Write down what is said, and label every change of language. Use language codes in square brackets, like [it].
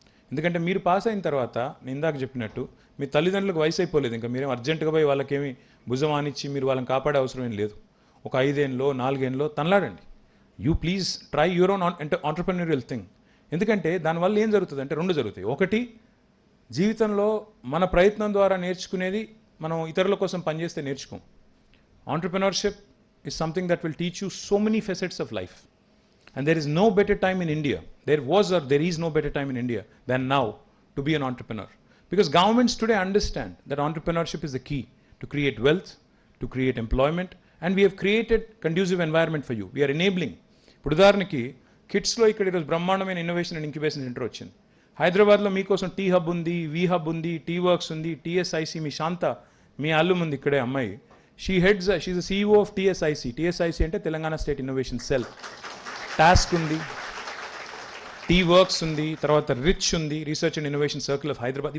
[te] ఎందుకంటే మీరు పాస్ అయిన తర్వాత, నేను ఇందాక చెప్పినట్టు, మీ తల్లిదండ్రులకు వయసు అయిపోలేదు, ఇంకా మీరేం అర్జెంటుగా పోయి వాళ్ళకేమి భుజం ఆనిచ్చి మీరు వాళ్ళని కాపాడే అవసరం ఏం లేదు. ఒక 5 ఏళ్ళలో 4 ఏళ్ళలో తనలాడండి. [en] You please try your own entrepreneurial thing. [te] ఎందుకంటే దానివల్ల ఏం జరుగుతుంది అంటే రెండు జరుగుతాయి. ఒకటి, జీవితంలో మన ప్రయత్నం ద్వారా నేర్చుకునేది మనం ఇతరుల కోసం పనిచేస్తే నేర్చుకోం. [en] Entrepreneurship is something that will teach you so many facets of life. And there is no better time in India. There was or there is no better time in India than now to be an entrepreneur. Because governments today understand that entrepreneurship is the key to create wealth, to create employment, and we have created conducive environment for you. We are enabling. [te] ఇప్పుడు ఉదాహరణకి కిడ్స్లో ఇక్కడ ఈరోజు బ్రహ్మాండమైన innovation and incubation centre వచ్చింది. హైదరాబాద్లో మీకోసం tea hub ఉంది, వి hub ఉంది, టీ వర్క్స్ ఉంది, టీఎస్ఐసి, మీ శాంత మీ అల్లు ఉంది ఇక్కడే అమ్మాయి, [en] She is the CEO of TSIC. [te] TSIC అంటే Telangana state innovation cell. Task ఉంది, టీ వర్క్స్ ఉంది, తర్వాత రిచ్ ఉంది, research and innovation circle of Hyderabad.